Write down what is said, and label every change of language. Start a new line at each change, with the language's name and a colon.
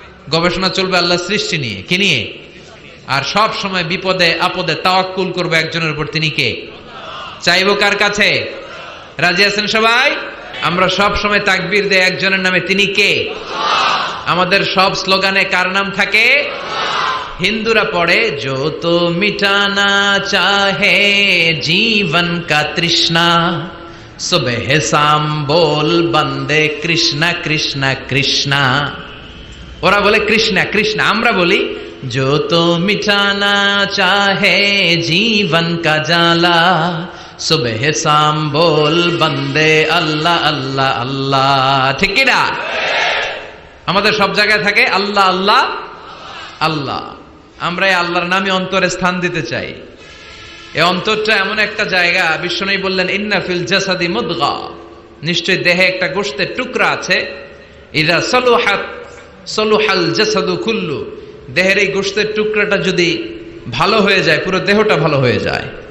Bangla: গবেষণা চলবে আল্লাহর সৃষ্টি নিয়ে, কি নিয়ে? আর সব সময় বিপদে আপদে তাওয়াক্কুল করবে একজনের উপর, তিনি কে? চাইবো কার কাছে? রাজি আছেন সবাই? আমরা সব সময় তাকবীর দেই একজনের নামে, তিনি কে? আমাদের সব স্লোগানে কার নাম থাকে? হিন্দুরা পড়ে
Hindi: जो तो मिटाना चाहे जीवन का तृष्णा सुबह शाम बोल बंदे कृष्णा कृष्णा कृष्णा।
Bangla: ওরা বলে কৃষ্ণা কৃষ্ণা, আমরা বলি
Hindi: जो तो मिटाना चाहे जीवन का जाला सुबह शाम बोल बंदे अल्लाह अल्लाह अल्लाह।
Bangla: ঠিক কি না? আমাদের সব জায়গায় থাকে আল্লাহ আল্লাহ আল্লাহ। আমরা এই আল্লাহর নামে অন্তরে স্থান দিতে চাই। এই অন্তরটা এমন একটা জায়গা, বিশ্বনবী বললেন
Arabic: ইন্না ফিল জাসাদি মুদগা,
Bangla: নিশ্চয় দেহে একটা গোশতের টুকরা আছে,
Arabic: ইদা সালুহাত সালুহাল জাসাদু কুল্লু,
Bangla: দেহের এই গোশতের টুকরাটা যদি ভালো হয়ে যায় পুরো দেহটা ভালো হয়ে যায়।